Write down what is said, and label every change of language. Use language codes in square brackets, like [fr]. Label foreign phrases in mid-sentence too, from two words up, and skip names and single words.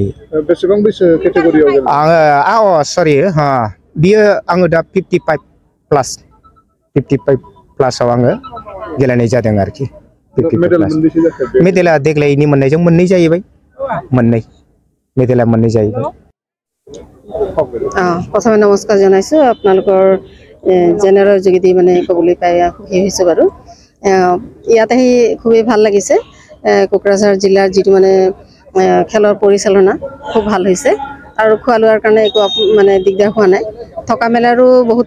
[brx] बेसेबां बैसो केटेगरियाव आङो सरि बियो आङो दा 55 प्लासाव आङो गेलेनाय जादों आरोखि मेडेला देग्लायनि मोननायजों मोननै जाहैबाय मेडेला मोननै जाहैबाय [as] প্ৰথমে নমস্কাৰ জানাইছো আপোনালোকৰ জেনেৰেল যোগেদি মানে ক'বলৈ পাই সুখী হৈছোঁ বাৰু ইয়াত আহি খুবেই ভাল লাগিছে কোকৰাঝাৰ জিলাৰ যিটো মানে খেলৰ পৰিচালনা খুব ভাল হৈছে আৰু খোৱা লোৱাৰ কাৰণে একো মানে দিগদাৰ হোৱা নাই থকা মেলাৰো বহুতে